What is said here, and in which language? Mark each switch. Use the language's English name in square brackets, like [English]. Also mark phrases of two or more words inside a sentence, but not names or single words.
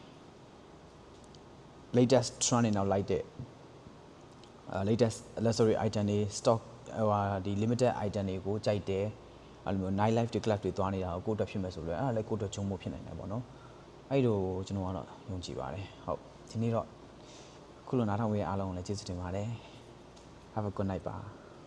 [English] latest trend [Burmese] တွေနောက်လိုက်တဲ့ [English] latest luxury item [Burmese] တွေ stock ဟိုဒီ [English] limited item [Burmese] တွေကိုကြိုက်တယ်အဲ့လိုမျိုး [English] night life [Burmese] တွေ club တွေသွားနေတာကိုကိုယ့်အတွက်ဖြစ်မယ်ဆိုလို့အဲ့ဒါလည်းကိုယ့်အတွက်ချုံမိုးဖြစ်နိုင်တယ်ပေါ့နော်အဲ့လိုကျွန်တော်ကတော့ယုံကြည်ပါတယ်ဟုတ်ဒီနေ့တော့ခုလိုနားထောင်ပေးတဲ့အားလုံးကိုလည်းကျေးဇူးတင်ပါတယ် [English] have a good night [Burmese] ပါ